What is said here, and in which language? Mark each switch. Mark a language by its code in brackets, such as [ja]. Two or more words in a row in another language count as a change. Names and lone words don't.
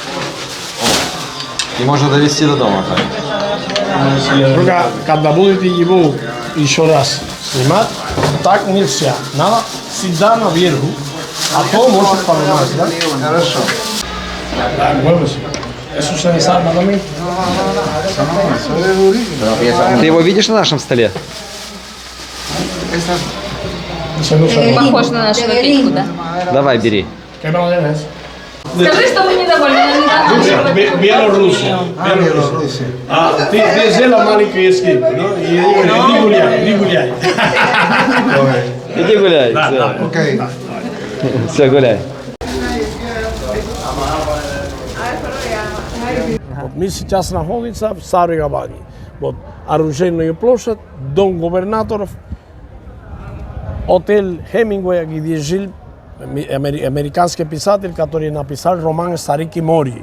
[ru] И можно довести до дома. Только когда будете его еще раз снимать, так нельзя. Надо всегда наверху, а то может поломать, да? Хорошо. Да, muévese. [es] Eso se desarma también. [ru] Ты его видишь на нашем столе? Похож на нашу напитку, да? Давай, бери. [es] ¿Qué madera es? [ru] Скажи, что мы недовольны. [es] Bielorrusia. Bielorrusia. Ah, desde la маленькая esquina, ¿no? Y [ru] иди гуляй. Иди гуляй. Да, Все. да, окей. Все, гуляй. Вот мы сейчас находимся в Старой Гаване. Вот оружейная площадь, дом губернаторов, отель Хемингуэй, где жил американский писатель, который написал роман «Старик и Мори».